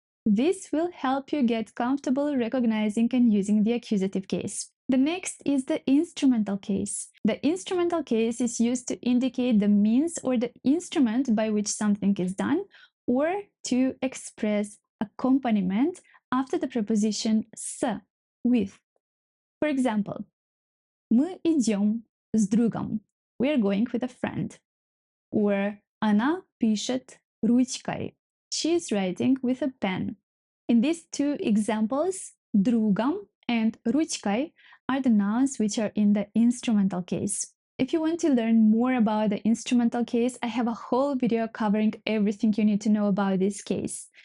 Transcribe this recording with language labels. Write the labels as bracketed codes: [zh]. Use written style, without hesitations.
[en] This will help you get comfortable recognizing and using the accusative case. The next is the instrumental case. The instrumental case is used to indicate the means or the instrument by which something is done, or to express accompaniment after the preposition с, with. For example, [ru] мы идем с другом. [en] We're going with a friend. Or [ru] она пишет ручкой. [en] She is writing with a pen. In these two examples, другом and ручкой are the nouns which are in the instrumental case. If you want to learn more about the instrumental case, I have a whole video covering everything you need to know about this case.